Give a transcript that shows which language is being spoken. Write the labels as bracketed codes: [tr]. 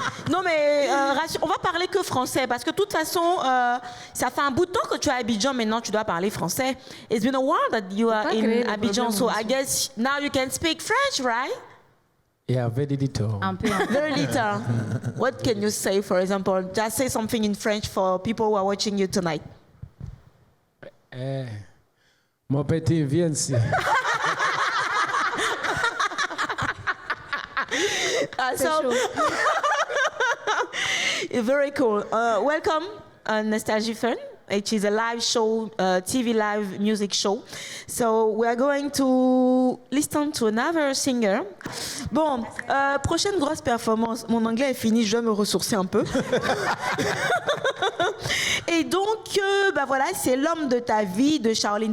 [fr] Non mais on va parler que français parce que de toute façon ça fait un bout de temps que tu es à Abidjan, maintenant tu dois parler français. [en] It's been a while that you are in Abidjan, so I guess now you can speak French, right? Yeah, very little. [fr] Un peu. [en] Very little. What can you say, for example? Just say something in French for people who are watching you tonight. [fr] Mon petit, viens ici. [en] Very cool. Welcome, Nostalgie Fun, which is a live show, TV live music show. So we are going to listen to another singer. [fr] Bon, prochaine grosse performance. Mon anglais est fini, je vais me ressourcer un peu. Et donc, voilà, c'est l'homme de ta vie de Shaolin.